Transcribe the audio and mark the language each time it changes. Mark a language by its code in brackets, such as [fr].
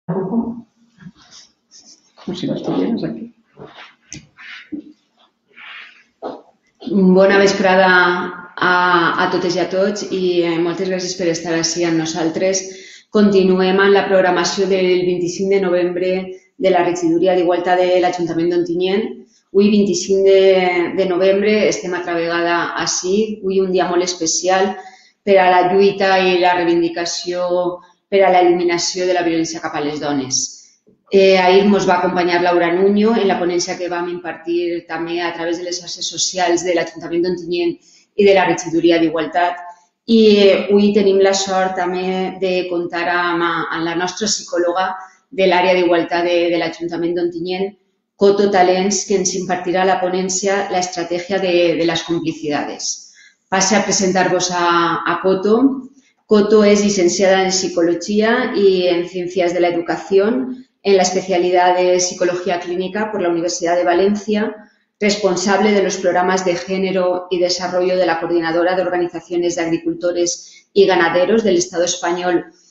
[es] com si no estuvieras aquí. [ca] Bona vesprada a totes i a tots i moltes gràcies per estar així amb nosaltres. Continuem amb la programació del 25 de novembre de la regidoria d'Igualtat de l'Ajuntament d'Ontinyent. Avui, 25 de novembre, estem altra vegada així. Avui un dia molt especial per a la lluita i la reivindicació per a l'eliminació de la violència cap a les dones. Ahir ens va acompanyar Laura Nuño en la ponència que vam impartir també a través de les xarxes socials de l'Ajuntament d'Ontinyent i de la regidoria d'Igualtat. I avui tenim la sort també de comptar amb la nostra psicòloga de l'àrea d'Igualtat de l'Ajuntament d'Ontinyent, Coto Talens, que ens impartirà la ponència La estrategia de las complicidades. Passe a presentar-vos a Coto. [es] Coto es licenciada en Psicología y en Ciencias de la Educación en la especialidad de Psicología Clínica por la Universidad de Valencia, responsable de los programas de género y desarrollo de la Coordinadora de Organizaciones de Agricultores y Ganaderos del Estado español